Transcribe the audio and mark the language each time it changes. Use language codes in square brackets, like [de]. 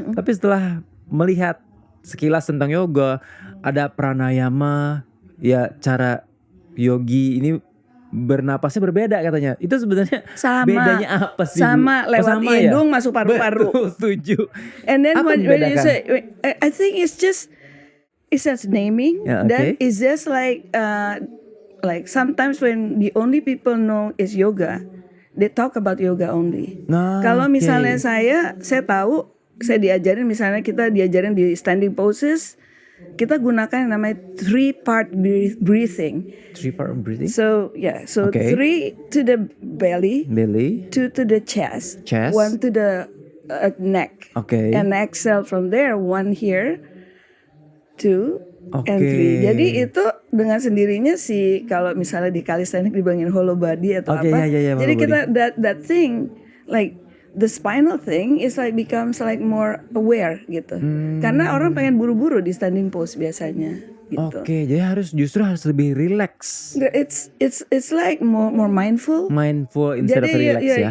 [id] Tapi setelah melihat sekilas tentang yoga, ada pranayama, ya cara yogi ini bernapasnya berbeda katanya. Itu sebenarnya bedanya apa sih? Sama, lewat hidung masuk paru-paru. Betul, setuju. [en] And then when you say, I think it's just naming. That is just like sometimes when the only people know is yoga, they talk about yoga only. [id] Kalau misalnya saya tahu, saya diajarin, misalnya kita diajarin di standing poses, kita gunakan yang namanya 3-part breathing. [en] 3-part breathing. So 3 to the belly, 2 to the chest, 1 to the neck. And exhale from there, 1 here, 2 and 3. [id] Jadi itu dengan sendirinya sih, kalau misalnya di calisthenics dibilangin hollow body atau apa. Jadi kita [en] that thing like the spinal thing is like becomes like more aware gitu. [id] Karena orang pengen buru-buru di standing pose biasanya gitu. Jadi justru harus lebih relax. [en] It's like more mindful. Mindful instead of relax ya.